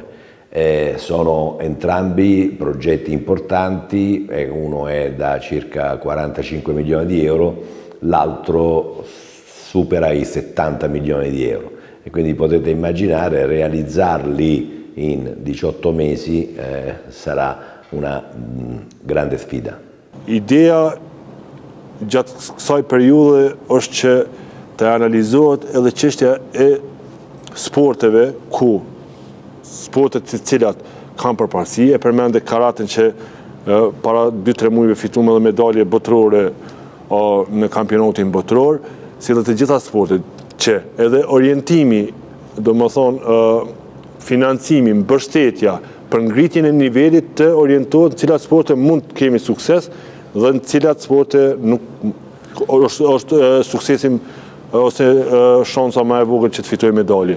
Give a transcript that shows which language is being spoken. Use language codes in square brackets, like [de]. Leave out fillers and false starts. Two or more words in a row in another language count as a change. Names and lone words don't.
[it] Sono entrambi progetti importanti, uno è da circa 45 milioni di euro, l'altro supera i 70 milioni di euro. E quindi potete immaginare realizzarli in 18 mesi sarà una grande sfida. [sq] Ideja gjatë kësaj periudhe është që të analizohet edhe çështja e sporteve ku sportet të cilat kanë përparësi, e përmende karaten që para 2-3 muajve fituam edhe medalje botërore në kampionatin botëror, si dhe të gjitha sportet që edhe orientimi, do më thonë financimi, mbështetja për ngritjen e nivelit të orientohet në cilat sporte mund të kemi sukses dhe në cilat sporte nuk është suksesim ose shansa më e vogël që të fitojë medalje.